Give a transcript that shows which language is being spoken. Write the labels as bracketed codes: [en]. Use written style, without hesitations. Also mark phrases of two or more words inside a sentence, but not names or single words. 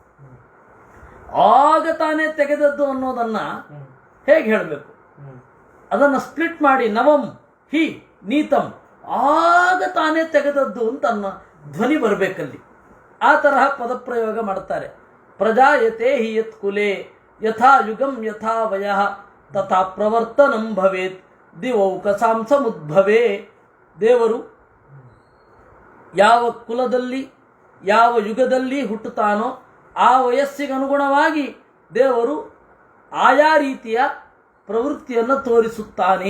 [kn] ಆಗ ತಾನೇ ತೆಗೆದದ್ದು ಅನ್ನೋದನ್ನ ಹೇಗೆ ಹೇಳಬೇಕು, ಅದನ್ನು ಸ್ಪ್ಲಿಟ್ ಮಾಡಿ [sa] ನವಂ ಹಿ ನೀತಂ, [kn] ಆಗ ತಾನೇ ತೆಗೆದದ್ದು ಅಂತ ಧ್ವನಿ ಬರಬೇಕಲ್ಲಿ. ಆ ತರಹ ಪದಪ್ರಯೋಗ ಮಾಡ್ತಾರೆ. [sa] ಪ್ರಜಾಯತೆ ಹಿ ಯತ್ ಕುಲೆ ಯಥಾ ಯುಗಂ ಯಥಾ ವಯಃ ತಥಾ ಪ್ರವರ್ತನಂ ಭವೇತ್ ದಿವೌಕಸಾಂ ಸಮುದ್ಭವೇ. [kn] ದೇವರು ಯಾವ ಕುಲದಲ್ಲಿ ಯಾವ ಯುಗದಲ್ಲಿ ಹುಟ್ಟುತ್ತಾನೋ ಆ ವಯಸ್ಸಿಗೆ ಅನುಗುಣವಾಗಿ ದೇವರು ಆಯಾ ರೀತಿಯ ಪ್ರವೃತ್ತಿಯನ್ನು ತೋರಿಸುತ್ತಾನೆ.